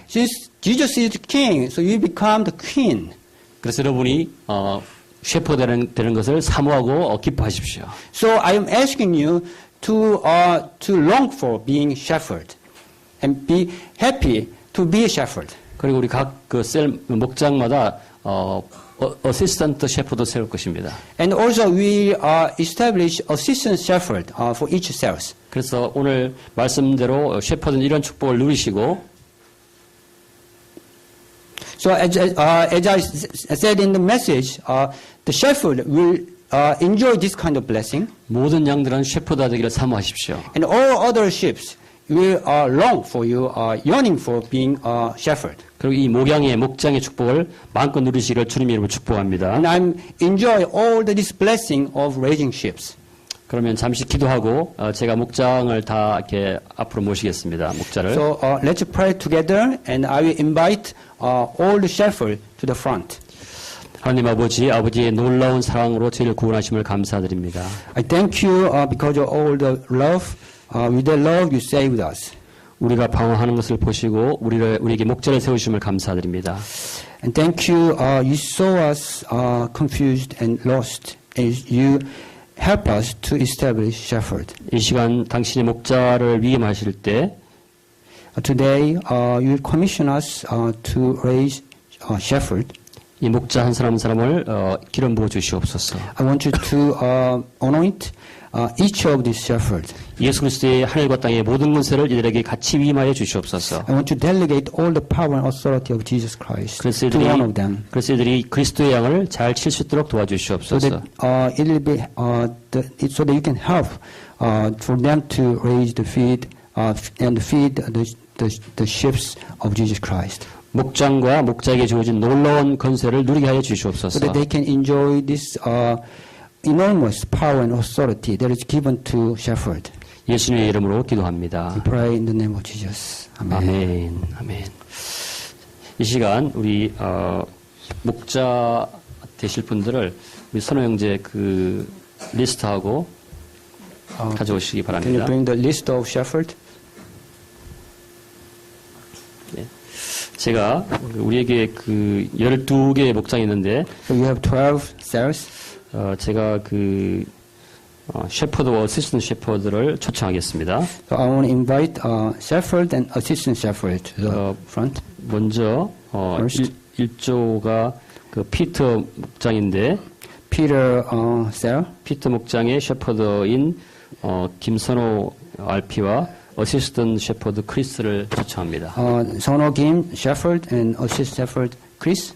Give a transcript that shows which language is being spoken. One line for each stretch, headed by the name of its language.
English: Since Jesus is the king, so you become the queen.
Korean: 그래서 여러분이 셰퍼 되는 것을 사모하고 기뻐하십시오.
English: So I am asking you to long for being shepherd, and be happy to be a shepherd.
Korean: 그리고 우리 각 그 셀 목장마다 어시스턴트 셰퍼도 세울 것입니다.
English: And also we establish assistant shepherd for each cells.
Korean: 그래서 오늘 말씀대로 셰퍼는 이런 축복을 누리시고
English: So as I said in the message, the shepherd will enjoy this kind of blessing,
Korean: 모든 양들은 셰퍼가 되기를 사모하십시오.
English: and all other sheep will long for you, yearning for being a shepherd.
Korean: 그리고 이 목장의 축복을 마음껏 누리시기를 주님 이름으로 축복합니다.
English: And I enjoy all this blessing of raising sheep.
Korean: 그러면 잠시 기도하고 제가 목장을 다 이렇게 앞으로 모시겠습니다. 목자를.
English: So let's pray together, and I will invite all the shepherds to the front.
Korean: 하나님 아버지의 놀라운 사랑으로 저희를 구원하심을 감사드립니다.
English: I thank you because of all the love. With the love you saved us.
Korean: 우리가 방황하는 것을 보시고 우리에게 목자를 세우심을 감사드립니다.
English: And thank you, you saw us confused and lost, and you help us to establish shepherd.
Korean: 이 시간 당신의 목자를 위임하실 때
English: Today, you commission us to raise shepherd.
Korean: 이 목자 한 사람 한 사람을 기름 부어 주시옵소서.
English: I want you to anoint each of these shepherds.
Korean: 예수 그리스도의 하늘과 땅의 모든 권세를 이들에게 같이 위임하여 주시옵소서.
English: I want to delegate all the power and authority of Jesus Christ
Korean: 그래서
English: to one of them.
Korean: 이들이 그리스도의 양을 잘 칠 수 있도록
English: So
Korean: 도와주시옵소서.
English: that it will be so that you can help for them to raise the feed and feed the sheep of Jesus Christ.
Korean: 목장과 목자에게 주어진 놀라운 권세를 누리게 하여 주시옵소서.
English: So that they can enjoy this enormous power and authority that is given to shepherd.
Korean: 예수님의 이름으로 기도합니다.
English: We pray in the name of Jesus. Amen.
Korean: 아멘. 이 시간 우리 목자 되실 분들을 우리 선호 형제 그 리스트하고 가져오시기
English: Can
Korean: 바랍니다.
English: you bring the list of shepherd?
Korean: 네. 제가 우리에게 그 12개의 목장이 있는데
English: So you have 12 cells.
Korean: 제가 그 셰퍼드와 어시스턴트 셰퍼드를 초청하겠습니다.
English: So I want to invite shepherd and assistant shepherd to the front.
Korean: 먼저
English: First.
Korean: 1조가 그 피터 목장인데
English: Peter cell.
Korean: 피터 목장의 셰퍼드인 김선호 RP와 어시스턴트 셰퍼드 크리스를 초청합니다.
English: Sono Kim, shepherd, and assistant shepherd Chris.